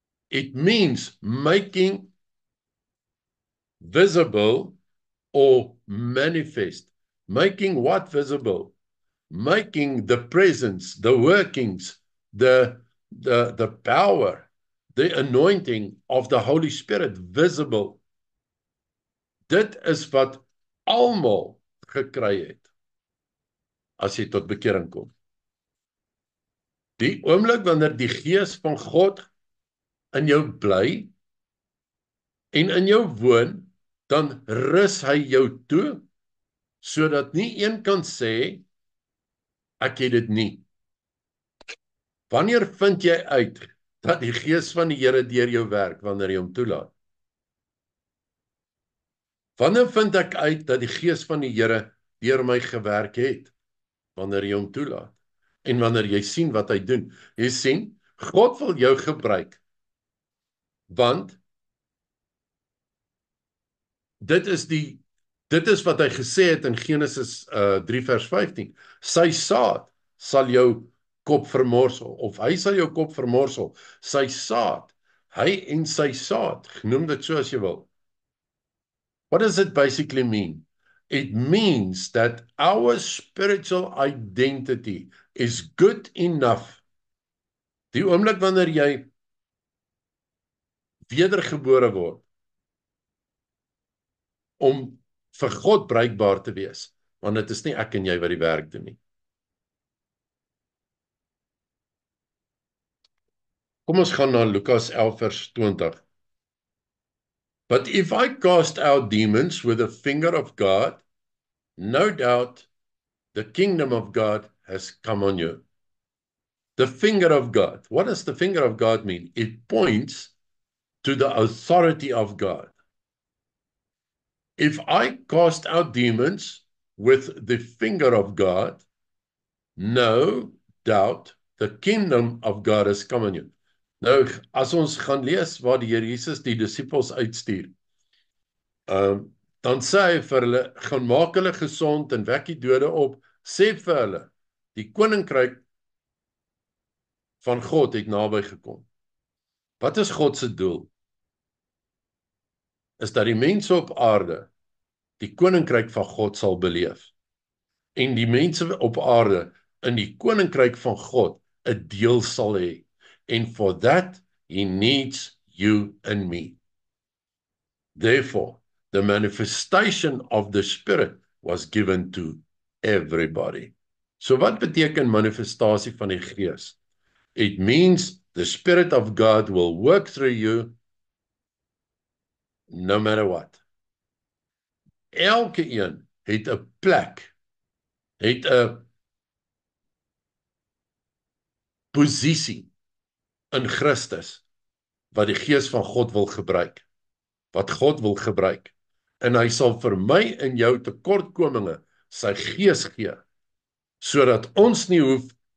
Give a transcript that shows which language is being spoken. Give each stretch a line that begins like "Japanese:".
English: It means making visible or manifest. Making what visible? making the presence, the workings, the power, the anointing of the Holy Spirit visible.
Afrikaans: Dit is wat almal gekry het as jy tot bekering kom. Die oomblik wanneer die Gees van God in jou bly en in jou woon, dan rus hy jou toe, sodat nie een kan sê, ek het dit nie. Wanneer vind jy uit dat die Gees van die Here deur jou werk, wanneer jy hom toelaat? Wanneer vind ek uit dat die Gees van die Here deur my gewerk het? Wanneer jy hom toelaat. En wanneer jy sien wat hy doen. Jy sien, God wil jou gebruik, want dit is wat hy gesê het in Genesis 3 vers 15. Sy saad sal jou kop vermorsel, of hy sal jou kop vermorsel. Sy saad, hy en sy saad, noem dit so as jy wil.
English: What does it basically mean? It means that our spiritual identity is good enough.
Afrikaans: Die oomblik wanneer jy wedergebore word, om vir God bruikbaar te wees, want dit is nie ek en jy wat die werk doen nie. Kom ons gaan na Lukas 11 vers 20.
English: But if I cast out demons with the finger of God, no doubt the kingdom of God has come on you. The finger of God. What does the finger of God mean? It points to the authority of God. If I cast out demons with the finger of God, no doubt the kingdom of God has come on you.
Afrikaans: Nou, as ons gaan lees waar die Here Jesus die disippels uitstuur, dan sê hy vir hulle, gaan maak hulle gesond en wek die dode op, sê vir hulle, die koninkryk van God het naby gekom. Wat is God se doel? Is dat die mense op aarde die koninkryk van God sal beleef. En die mense op aarde in die koninkryk van God 'n deel sal hê.
English: And for that, he needs you and me. Therefore, the manifestation of the Spirit was given to everybody.
Afrikaans: So wat beteken manifestasie van die Gees?
English: It means the Spirit of God will work through you no matter what.
Afrikaans: Elke een het 'n plek, het 'n posisie in Christus, wat die Gees van God wil gebruik, wat God wil gebruik, en hy sal vir my en jou tekortkominge sy Gees gee, sodat ons nie hoef